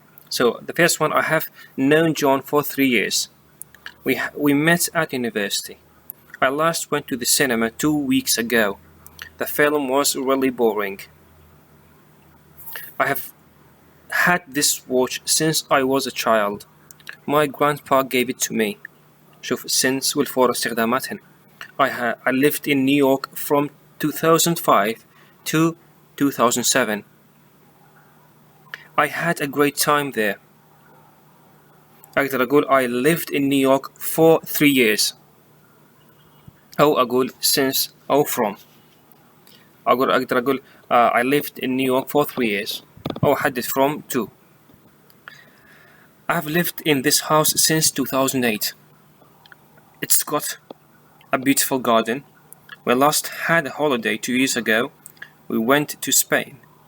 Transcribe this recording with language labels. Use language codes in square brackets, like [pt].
[en] So the first one, I have known John for 3 years. We met at university. I last went to the cinema 2 weeks ago. The film was really boring. I have had this watch since I was a child. My grandpa gave it to me. [ar] شوف since والفور استخداماتهن. [en] I lived in New York from 2005 to 2007. I had a great time there. [ar] أقدر أقول [en] I lived in New York for 3 years. [ar] أو أقول since أو from. أقدر أقول [en] I lived in New York for 3 years. [ar] أو أحدد [en] from to. I've lived in this house since 2008. It's got a beautiful garden. We last had a holiday 2 years ago. We went to Spain.